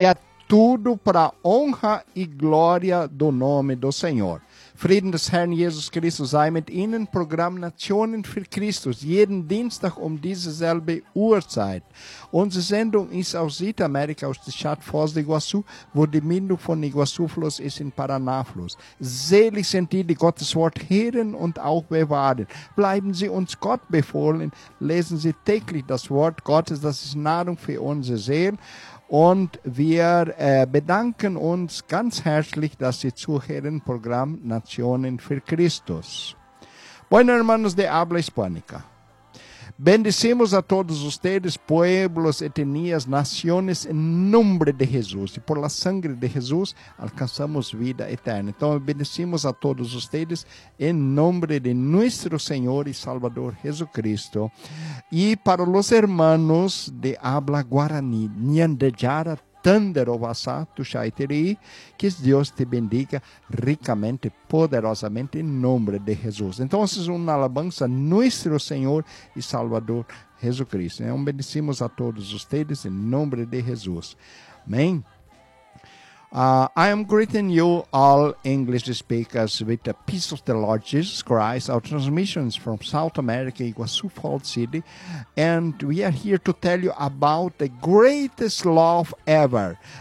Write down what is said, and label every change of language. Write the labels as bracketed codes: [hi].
[pt] é tudo para honra e glória do nome do Senhor. [de] Frieden des Herrn Jesus Christus sei mit Ihnen, Programm Nationen für Christus, jeden Dienstag um dieselbe Uhrzeit. Unsere Sendung ist aus Südamerika, aus der Stadt Foz do Iguaçu, wo die Mündung von Iguaçu-Fluss ist in Paraná-Fluss. Selig sind die, die Gottes Wort hören und auch bewahren. Bleiben Sie uns Gott befohlen, lesen Sie täglich das Wort Gottes, das ist Nahrung für unsere Seele. Und wir bedanken uns ganz herzlich, dass Sie zuhören, Programm Nationen für Christus. [es] Bueno, hermanos de habla hispánica. Bendecimos a todos ustedes, pueblos, etnias, naciones, en nombre de Jesús. Y por la sangre de Jesús alcanzamos vida eterna. Entonces, bendecimos a todos ustedes en nombre de nuestro Señor y Salvador Jesucristo. Y para los hermanos de habla guaraní, Nyandejara, Tandero, Vasá, Tuxaiteri, que Dios te bendiga ricamente, poderosamente, en nombre de Jesús. Entonces, una alabanza a nuestro Señor y Salvador Jesucristo. Bendecimos a todos ustedes en nombre de Jesús. Amén. [en] I am greeting you all English speakers with the peace of the Lord Jesus Christ. Our transmissions from South America, Iguaçu Falls City, and we are here to tell you about the greatest love ever.